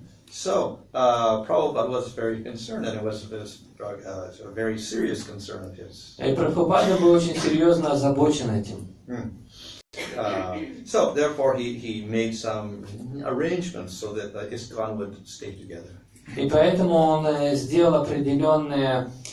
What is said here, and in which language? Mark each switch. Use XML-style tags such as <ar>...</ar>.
<en>So, Prabhupada was very concerned, and it was a very serious concern of his.</en> <ru>И Прабхупада был очень серьезно озабочен этим.</ru> <en>So, therefore, he made some arrangements so that ISKCON would stay together.</en> <ru>И поэтому он сделал определенные</ru>